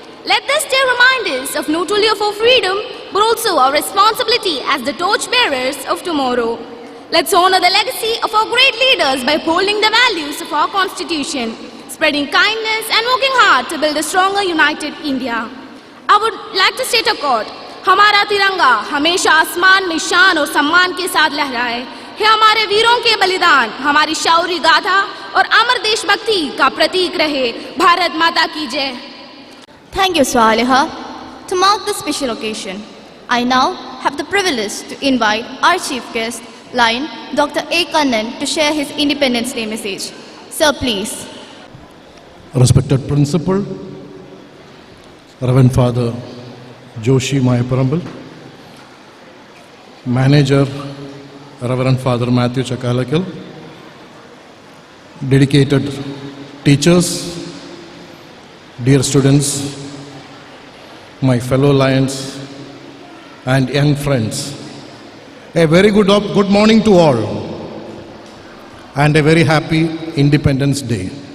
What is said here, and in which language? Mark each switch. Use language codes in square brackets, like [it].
[en] Let this day remind us of not only of our freedom, but also our responsibility as the torchbearers of tomorrow. Let's honor the legacy of our great leaders by upholding the values of our Constitution, spreading kindness and working hard to build a stronger, united India. I would like to state a quote, [hi] हमारा तिरंगा हमेशा आसमान में शान और सम्मान के साथ लहराए। हे हमारे वीरों के बलिदान हमारी शौर्य गाथा और अमर देशभक्ति का प्रतीक रहे। भारत माता की जय। [en] Thank you, Swaliha. To mark this special occasion, I now have the privilege to invite our chief guest, Lion Dr. A. Kannan, to share his Independence Day message. Sir, please. Respected Principal, Reverend Father Joshi Mayaparambal, Manager Reverend Father Matthew Chakalakil, dedicated teachers, dear students, my fellow Lions and young friends, a very good morning to all and a very happy Independence Day.